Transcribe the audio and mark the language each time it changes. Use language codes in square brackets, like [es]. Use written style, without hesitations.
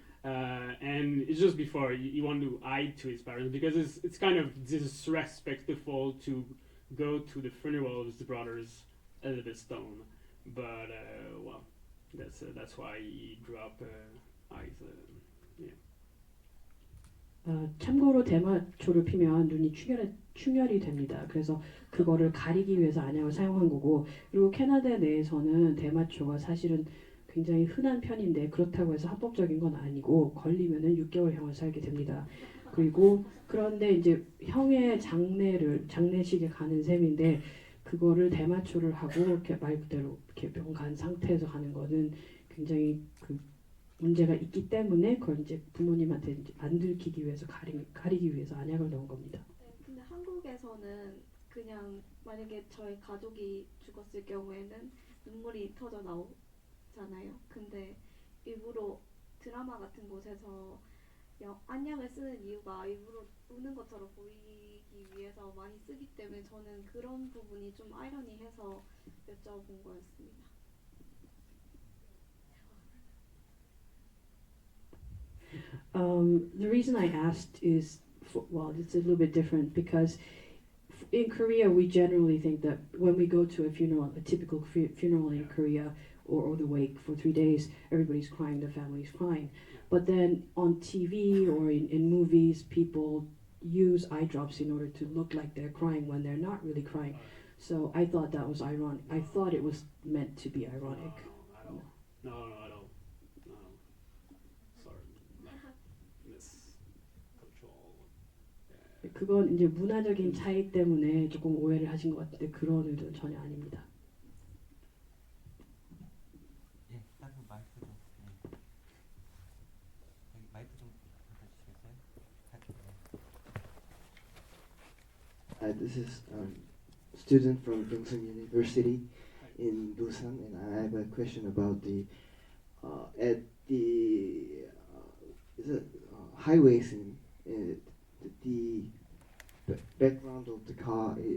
[en] And it's just before you want to hide to his parents because it's kind of disrespectful to go to the funeral of his brother's Elizabeth Stone, but well, that's why he dropped eyes. [ko] 참고로 대마초를 피면 눈이 충혈이 됩니다. 그래서 그거를 가리기 위해서 안약을 사용한 거고, 그리고 캐나다 내에서는 대마초가 사실은 굉장히 흔한 편인데 그렇다고 해서 합법적인 건 아니고 걸리면은 6개월형을 살게 됩니다. 그리고 그런데 이제 형의 장례식에 가는 셈인데 그거를 대마초를 하고 이렇게 말 그대로 이렇게 병간 상태에서 가는 거는 굉장히 그 문제가 있기 때문에 그걸 이제 부모님한테 이제 안 들키기 위해서 가리기 위해서 안약을 넣은 겁니다. 네, 근데 한국에서는 그냥 만약에 저희 가족이 죽었을 경우에는 눈물이 터져 나오잖아요. 근데 일부러 드라마 같은 곳에서 안약을 쓰는 이유가 일부러 우는 것처럼 보이기 위해서 많이 쓰기 때문에 저는 그런 부분이 좀 아이러니해서 여쭤본 거였습니다. [en] The reason I asked is, it's a little bit different because in Korea we generally think that when we go to a funeral, a typical funeral in Korea or the wake for 3 days, everybody's crying, the family's crying. But then on TV or in movies, people use eye drops in order to look like they're crying when they're not really crying. So I thought that was ironic. I thought it was meant to be ironic. No, at all. No. Sorry. Miscontrol. [ko] 그건 이제 문화적인 차이 때문에 조금 오해를 하신 것 같은데 그런 의도는 전혀 아닙니다. 예, 다른 마이크 좀. 여기 마이크 좀 받아주시겠어요? [en] This is student from Gyeongsang University in Busan, and I have a question about the at the is it highway scene, the background of the car.